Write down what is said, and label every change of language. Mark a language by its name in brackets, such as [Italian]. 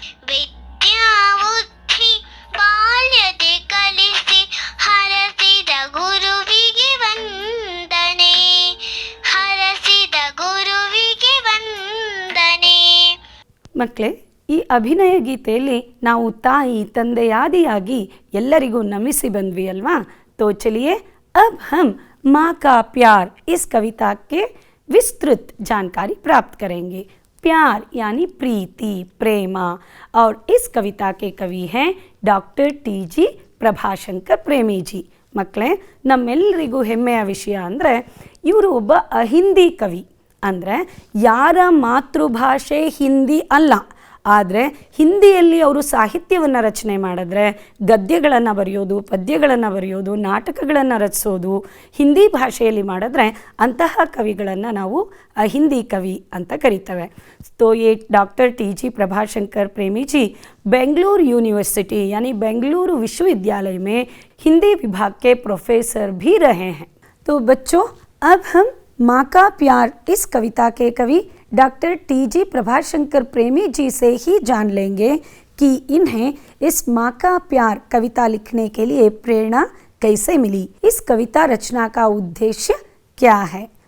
[Kannada] ವಿದ್ಯಾ ಬುದ್ಧಿ ಬಾಲ್ಯದೆ ಕಲಿಸಿ ಹರಸಿದ ಗುರುವಿಗೆ ವಂದನೆ, ಹರಸಿದ ಗುರುವಿಗೆ ವಂದನೆ. ಮಕ್ಕಳೇ, ಈ ಅಭಿನಯ ಗೀತೆಯಲ್ಲಿ ನಾವು ತಾಯಿ ತಂದೆಯಾದಿಯಾಗಿ ಎಲ್ಲರಿಗೂ ನಮಿಸಿ ಬಂದ್ವಿ ಅಲ್ವಾ? [Hindi] तो चलिए अब हम माँ का प्यार इस कविता के विस्तृत जानकारी प्राप्त करेंगे. प्यार यानी प्रीति, प्रेमा. और इस कविता के कवि हैं डॉक्टर टी.जी. [Kannada] ಪ್ರಭಾಶಂಕರ್ ಪ್ರೇಮಿ ಜಿ. ಮಕ್ಕಳೇ, ನಮ್ಮೆಲ್ಲರಿಗೂ ಹೆಮ್ಮೆಯ ವಿಷಯ ಅಂದರೆ ಇವರು ಒಬ್ಬ ಅಹಿಂದಿ ಕವಿ. ಅಂದರೆ ಯಾರ ಮಾತೃಭಾಷೆ ಹಿಂದಿ ಅಲ್ಲ, ಆದರೆ ಹಿಂದಿಯಲ್ಲಿ ಅವರು ಸಾಹಿತ್ಯವನ್ನು ರಚನೆ ಮಾಡಿದ್ರೆ ಗದ್ಯಗಳನ್ನು ಬರೆಯೋದು, ಪದ್ಯಗಳನ್ನು ಬರೆಯೋದು, ನಾಟಕಗಳನ್ನು ರಚಿಸೋದು ಹಿಂದಿ ಭಾಷೆಯಲ್ಲಿ ಮಾಡಿದ್ರೆ ಅಂತಹ ಕವಿಗಳನ್ನು ನಾವು ಅಹಿಂದಿ ಕವಿ ಅಂತ ಕರಿತೇವೆ. [Hindi] तो ये डॉक्टर टी.जी. प्रभाशंकर प्रेमी जी बेंगलुरु यूनिवर्सिटी यानी बेंगलुरु विश्वविद्यालय में हिंदी विभाग के प्रोफेसर भी रहे हैं. तो बच्चों, अब हम माँ का प्यार इस कविता के कवि डॉक्टर टी.जी. प्रभाशंकर प्रेमी जी से ही जान लेंगे कि इन्हें इस माँ का प्यार कविता लिखने के लिए प्रेरणा कैसे मिली, इस कविता रचना का उद्देश्य क्या है.